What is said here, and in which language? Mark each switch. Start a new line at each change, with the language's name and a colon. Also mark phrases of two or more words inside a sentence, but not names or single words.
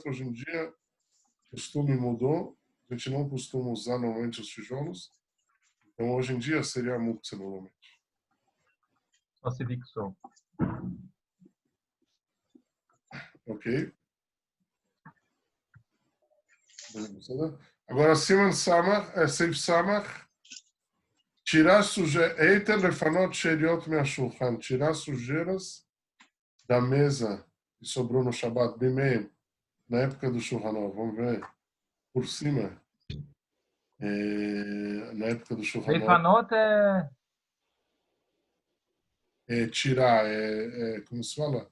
Portuguese: Hoje em dia o costume mudou. A gente não costuma usar normalmente os tijolos. Então hoje em dia seria muktzeh normalmente. Só se fixou. Ok. Agora,
Hebrew: Siman Samach, Seif Samach,
Portuguese: tirar sujeiras,
Hebrew: Eiter lefanot sheriot me'ashulchan,
Portuguese: tirar sujeiras da mesa que sobrou no Shabbat, Bimeim, na época do Shulchan Aruch. Vamos ver por cima. Na época do Shulchan Aruch. Leifanot Tirar, como se fala?